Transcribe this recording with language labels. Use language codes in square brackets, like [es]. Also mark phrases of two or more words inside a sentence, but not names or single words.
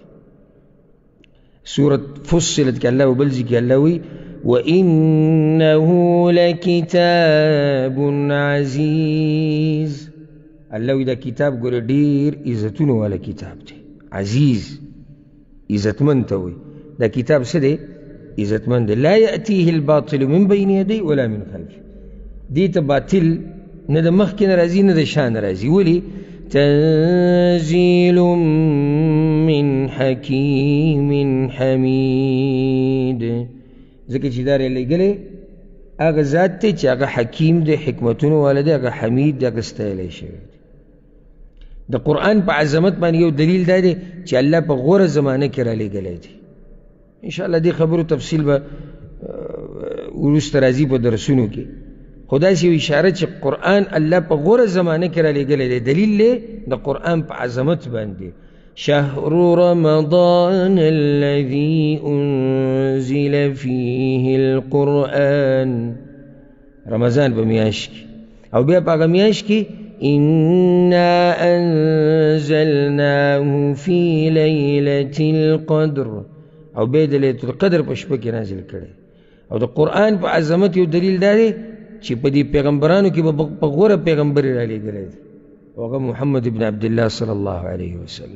[ps] سورة فصلت کې الله وبل ځای کې الله وی [ar] وإنه لکتاب عزیز، [ps] الله وی دا کتاب ګوره ډېر عزتونه والا کتاب دی. عزیز عزتمند ته وی دا کتاب څه دی؟ عزتمند دی. [ar] لا یأتیه الباطل من بین یدی ولا من خلفه، [ps] دې ته باطل نه د مخکې نه راځي نه د شا نه راځي. ولې؟ [ar] تنزیل من حکیم حمید، [ps] ځکه چې دا رالیږلی هغه ذات دی چې هغه حکیم دی، حکمتونو والا دی، هغه حمید دی، هغه ستایلی شوی دی. د قرآن په عظمت باندې یو دلیل دا دی چې الله په غوره زمانه کې رالیږلی دی. انشاءالله دې خبرو تفصیل به وروسته راځي په درسونو کې. خدا سی اشاره چې قرآن الله په غوره زمانه کې را لیږلی دی. دلیل دی د قرآن په عظمت باندې. [ar] شهر رمضان الذي انزل فيه القرآن، [ps] رمضان په میاشت کې او بیا په هغه میاشت کې [ar] انا انزلناه فی لیلة القدر، [ps] او بیا د لیلة القدر په شپه کې نازل کړی. او د قرآن په عظمت یو دلیل دا دی چې په دې پیغمبرانو کې په غوره پیغمبر یې رالیږلی دی، هغه محمد ابن عبدالله [ar] صلی الله علیه وسلم.